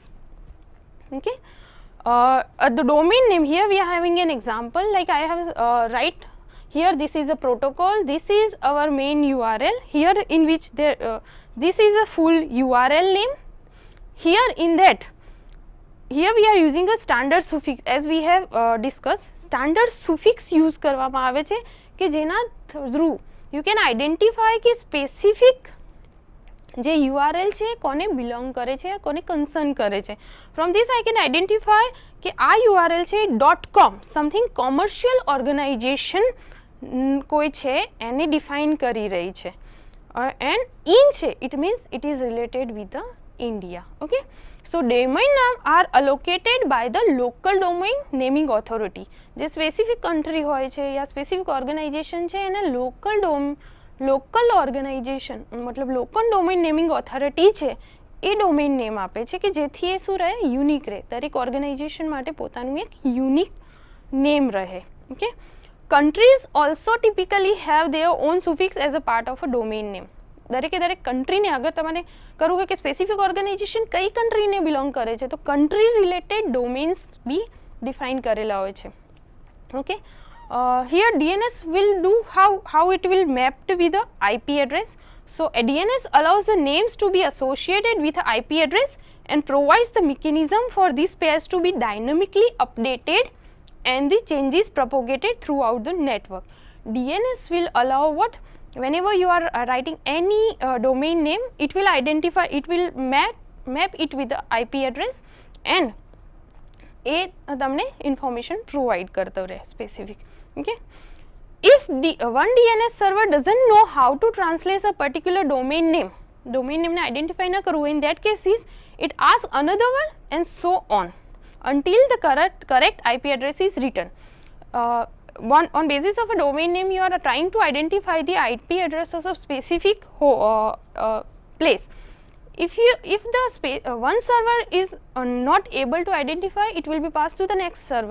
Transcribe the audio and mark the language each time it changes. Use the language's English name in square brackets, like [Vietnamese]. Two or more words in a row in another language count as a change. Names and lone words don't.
[English] Okay, the domain name, here we are having an example, like I have write here, this is a protocol, this is our main URL here, in which there this is a full URL name. Here in that, here we are using a standard suffix as we have discussed. Standard suffix use [Gujarati] કરવામાં આવે છે કે જેના [English] through you can identify [Gujarati] કે specific જે URL છે કોને belong કરે છે કોને concern કરે છે. [English] From this I can identify [Gujarati] કે આ URL છે .com, [English] something commercial organization [Gujarati] કોઈ છે એને define કરી રહી છે. [English] And in છે it means it is related with the India. Okay, so domain name are allocated by the local domain naming authority. [Gujarati] જે [English] specific country [Gujarati] હોય છે या [English] specific organization [Gujarati] છે એને [English] local organization [Gujarati] मतलब [English] local domain naming authority [Gujarati] છે એ [English] domain name [Gujarati] આપે છે કે જેથી એ શું રહે? યુનિક રહે. દરેક ઓર્ગેનાઇઝેશન માટે પોતાનું એક [English] unique name [Gujarati] રહે. [English] ઓકે, countries also typically have their own suffix as a part of a domain name. [Gujarati] દરેકે દરેક કન્ટ્રીને અગર તમારે કરવું હોય કે [English] specific organization [Gujarati] કઈ કન્ટ્રીને બિલોંગ કરે છે તો [English] country related domains [Gujarati] બી ડિફાઇન કરેલા હોય છે. [English] ઓકે, here DNS will do how it will mapped with the IP address. So a DNS allows the names to be associated with the IP address and provides the mechanism for these pairs to be dynamically updated and the changes propagated throughout the network. DNS will allow what? Whenever you are writing any domain name, it will identify, it will map it with the IP address and [Gujarati] એ તમને ઇન્ફોર્મેશન પ્રોવાઈડ કરતો રહે સ્પેસિફિક. [English] ઓકે, if one DNS server doesn't know how to translate a particular domain name [Gujarati] ને આઈડેન્ટિફાઈ ન કરવું, [English] in that case is it asks another one and so on until the correct IP address is written. On basis of a domain name you are trying to identify the IP address of a specific place. if the one server is not able to identify, it will be passed to the next server.